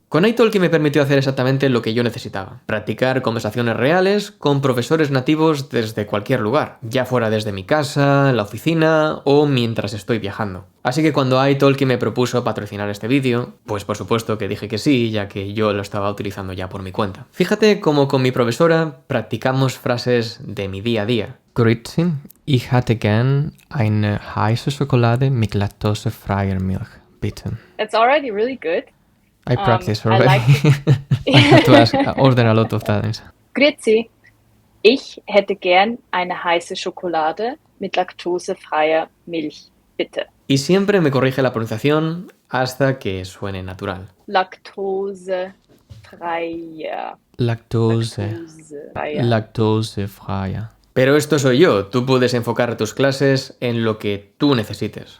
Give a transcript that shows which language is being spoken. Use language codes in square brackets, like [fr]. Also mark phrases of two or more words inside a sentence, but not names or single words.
[es] Con italki me permitió hacer exactamente lo que yo necesitaba: practicar conversaciones reales con profesores nativos desde cualquier lugar, ya fuera desde mi casa, la oficina o mientras estoy viajando. Así que cuando italki me propuso patrocinar este vídeo, pues por supuesto que dije que sí, ya que yo lo estaba utilizando ya por mi cuenta. Fíjate cómo con mi profesora practicamos frases de mi día a día. [de] Grüezi, ich hätte gern eine heiße Schokolade mit laktosefreier Milch, bitte. [en] It's already really good. I practice I already. like I have to ask, order a lot of times. [de] Grüezi, ich hätte gern eine heiße Schokolade mit laktosefreier Milch, bitte. [es] Y siempre me corrige la pronunciación hasta que suene natural. Laktosefreier. Laktosefreier. Pero esto soy yo, tú puedes enfocar tus clases en lo que tú necesites.